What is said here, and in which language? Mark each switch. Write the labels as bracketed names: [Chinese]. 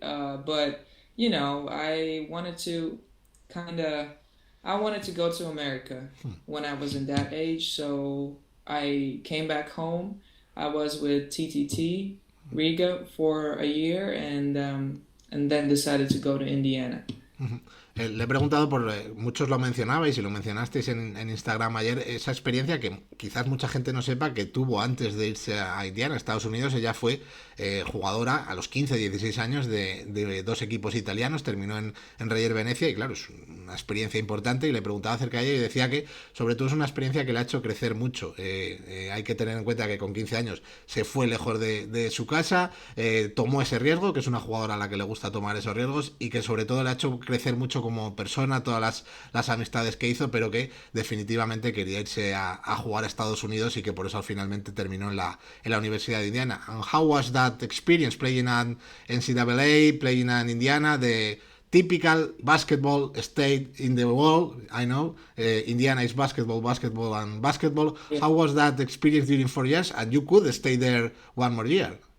[English] But I wanted to kind of I wanted to go to America when I was in that age, so I came back home. I was with TTT Riga for a year, and then decided to go to Indiana. [Spanish] Le he preguntado por, muchos lo mencionabais y lo mencionasteis en Instagram ayer, esa experiencia que quizás mucha gente no sepa que tuvo antes de irse a Indiana, a Estados Unidos. Ella fue jugadora a los 15, 16 años de dos equipos italianos, terminó en Reyer Venecia y claro, es una experiencia importante. Y le preguntaba acerca de ella y decía que sobre todo es una experiencia que le ha hecho crecer mucho. Hay que tener en cuenta que con 15 años se fue lejos de su casa, tomó ese riesgo, que es una jugadora a la que le gusta tomar esos riesgos y que sobre todo le ha hecho crecer mucho como persona, todas las amistades que hizo, pero que definitivamente quería irse a jugar a Estados Unidos y que por eso finalmente terminó en la Universidad de Indiana. [English] And how was that experience playing at NCAA, playing in Indiana, the typical basketball state in the world? I know Indiana is basketball, basketball, and basketball. Yeah. How was that experience during 4 years? And you could stay there one more year.